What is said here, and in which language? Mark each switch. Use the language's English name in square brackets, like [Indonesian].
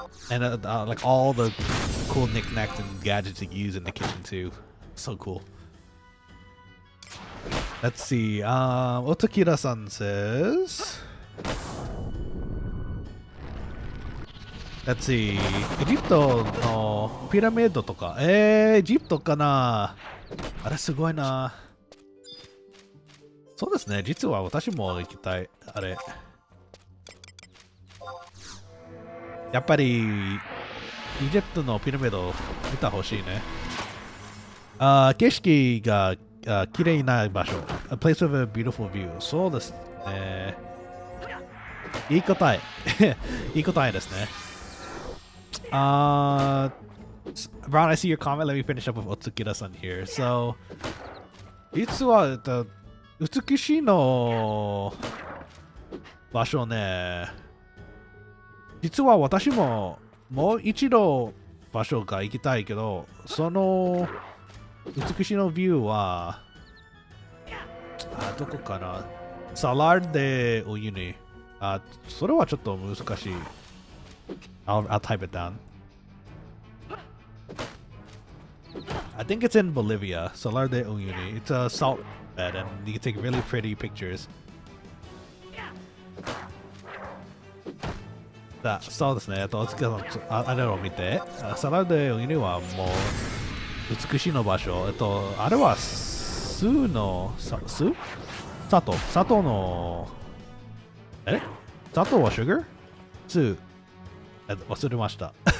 [English] And like all the cool knickknacks and gadgets you can use in the kitchen too. So cool. Let's see. Otokira-san says, let's see. [Japanese] エジプトのピラミッドとか。エジプトかな。あれすごいな。そうですね。実は私も行きたい。あれ。やっぱり、エジプトのピラミッド見てほしいね。景色が綺麗な場所。 [English] A place with a beautiful view. [Japanese] そうですね。いい答え。いい答えですね。 [English] Ron, I see your comment. Let me finish up with Otsukira-san here. [Japanese] So, 実は、美しいの場所ね。実は私ももう一度場所が行きたいけど、その美しいのビューは、どこかな、サラーデウユニ。それはちょっと難しい。 [English] I'll type it down. I think it's in Bolivia, Salar de Uyuni. It's a salt bed and you can take really pretty pictures. [Japanese] そうですね。お月さん、あれを見て、サラデウユニはもう美しいの場所。あれは酢の、砂糖の、砂糖は sugar？ 酢。忘れました。